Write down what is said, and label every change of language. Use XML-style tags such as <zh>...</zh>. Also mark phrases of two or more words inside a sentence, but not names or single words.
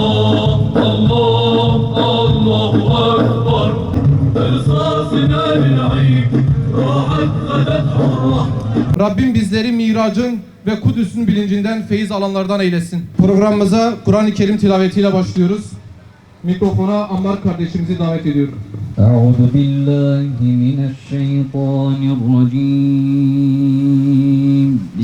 <ar>الله الله أكبر رصاصنا للعيد راحت غدت حرة.</ar> <tr>Rabbim bizleri miracın ve Kudüs'ün bilincinden feyiz alanlardan eylesin. Programımıza Kur'an-ı Kerim tilavetiyle başlıyoruz. Mikrofona Ammar kardeşimizi davet ediyorum.</tr> <ar>أعوذ بالله من الشيطان الرجيم.</ar>